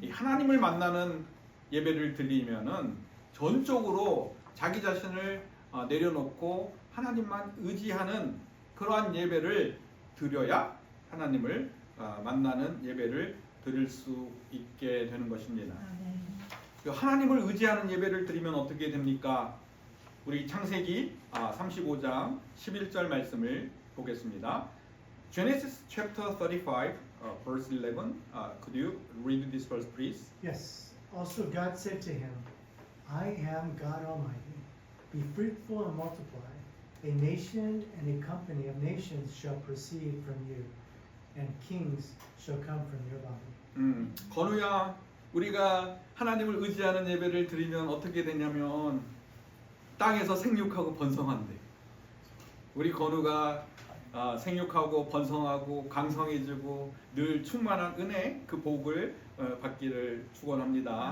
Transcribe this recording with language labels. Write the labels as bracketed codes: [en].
[ko] 이 하나님을 만나는 예배를 드리면은 전적으로 자기 자신을 내려놓고 하나님만 의지하는 그러한 예배를 드려야 하나님을 만나는 예배를 드릴 수 있게 되는 것입니다. 아멘. 하나님을 의지하는 예배를 드리면 어떻게 됩니까? 우리 창세기 35장 11절 말씀을 보겠습니다. [en] Genesis chapter 35 verse 11. Could you read this verse please? Yes. Also God said to him, I am God Almighty. Be fruitful and multiply. A nation and a company of nations shall proceed from you, and kings shall come from your body. [ko] 건우야, 우리가 하나님을 의지하는 예배를 드리면 어떻게 되냐면 땅에서 생육하고 번성한대. 우리 건우가 생육하고 번성하고 강성해지고 늘 충만한 은혜 그 복을 받기를 축원합니다.